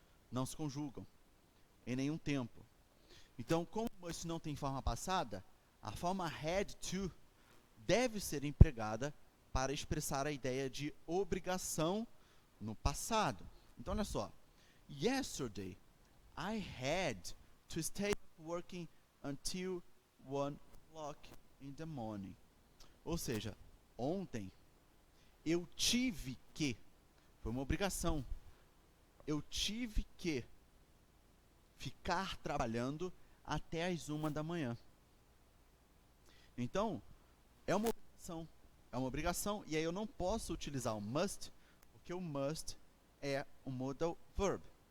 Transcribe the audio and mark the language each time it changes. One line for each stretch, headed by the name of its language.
Portuguese: Não se conjugam em nenhum tempo. Então, como o must não tem forma passada, a forma had to deve ser empregada para expressar a ideia de obrigação no passado. Então, olha só.
English: Yesterday, I had to stay working until 1 o'clock in the morning.
Portuguese: Ou seja, ontem eu tive que, foi uma obrigação, eu tive que ficar trabalhando até as 1 da manhã. Então, é uma obrigação, e aí eu não posso utilizar o must, porque o must é um modal verb.